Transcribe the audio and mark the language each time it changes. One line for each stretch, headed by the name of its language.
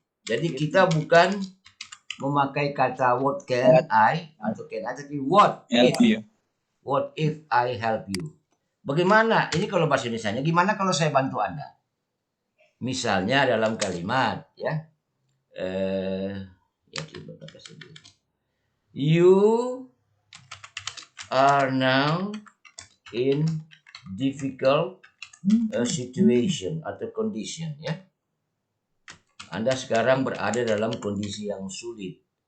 Indonesian: Jadi kita bukan memakai kata
English: what can I
Indonesian: atau can I, tapi what
English: Help if. you. What if I help you?
Indonesian: Bagaimana? Ini kalau bahasa Indonesianya, gimana kalau saya bantu Anda? Misalnya dalam kalimat, ya. Ya coba kasih dulu.
English: You are now in difficult situation atau condition, ya.
Indonesian: Anda sekarang berada dalam kondisi yang sulit.